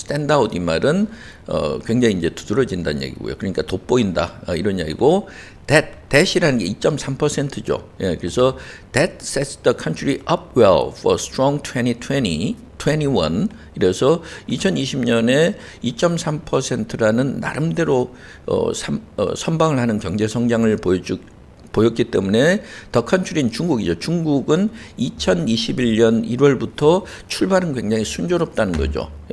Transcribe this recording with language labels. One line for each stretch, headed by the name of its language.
Korean: 스탠드아웃 이 말은 굉장히 이제 두드러진다는 얘기고요. 그러니까 돋보인다 이런 얘기고 that이라는 게 2.3%죠. 예, 그래서
English: that sets the country up well for strong 2020.
Korean: 21 이래서 2020년에 2.3%라는 나름대로 선방을 하는 경제 성장을 보였기 때문에 더 컨트리인 중국이죠. 중국은 2021년 1월부터 출발은 굉장히 순조롭다는 거죠.